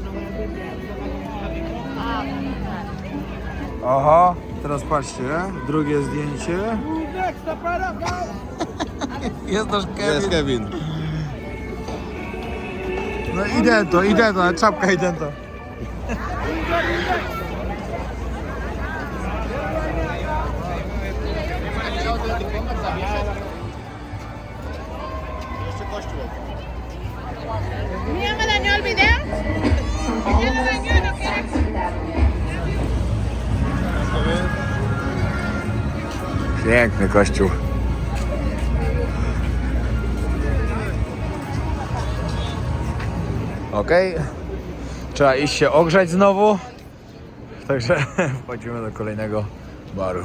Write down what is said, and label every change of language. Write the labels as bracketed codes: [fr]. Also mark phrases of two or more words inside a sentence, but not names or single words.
[pl] Aha, teraz patrzcie, drugie zdjęcie. Jest nasz Jest Kevin. Kevin. No idento, czapka idento. [es] ¿Ya me dañó el video? ¿Ya me dañó? ¿No quieres? [pl] Piękny kościół. Okej. Trzeba iść się ogrzać znowu. Także wchodzimy do kolejnego baru.